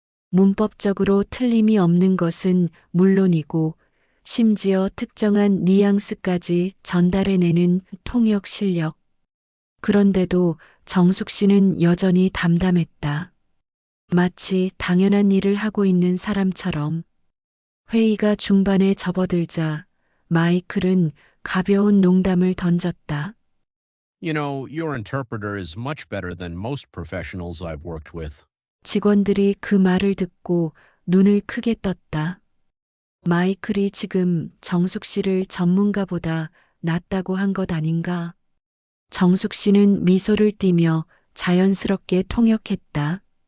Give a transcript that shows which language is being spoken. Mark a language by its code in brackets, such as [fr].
[ko] 문법적으로 틀림이 없는 것은 물론이고 심지어 특정한 뉘앙스까지 전달해내는 통역 실력. 그런데도 정숙 씨는 여전히 담담했다. 마치 당연한 일을 하고 있는 사람처럼. 회의가 중반에 접어들자 마이클은 가벼운 농담을 던졌다. [en] You know, your interpreter is much better than most professionals I've worked with. [ko] 직원들이 그 말을 듣고 눈을 크게 떴다. 마이클이 지금 정숙 씨를 전문가보다 낫다고 한 것 아닌가? 정숙 씨는 미소를 띠며 자연스럽게 통역했다.